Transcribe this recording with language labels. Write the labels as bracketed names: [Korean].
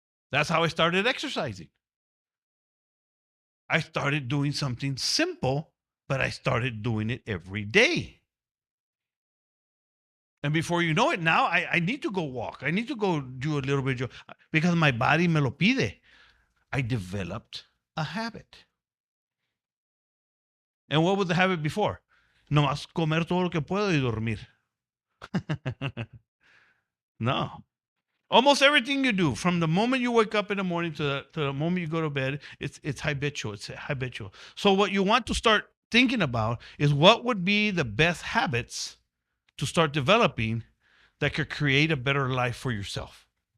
[English] That's how I started exercising. I started doing something simple, but I started doing it every day. And before you know it, now I need to go walk. I need to go do a little bit because my body [Spanish] me lo pide. [English] I developed a habit. And what was the habit before? [Spanish] Nomás comer todo lo que puedo y dormir. No. [English] Almost everything you do, from the moment you wake up in the morning to the moment you go to bed, it's habitual. It's habitual. So what you want to start thinking about is what would be the best habits to start developing that could create a better life for yourself.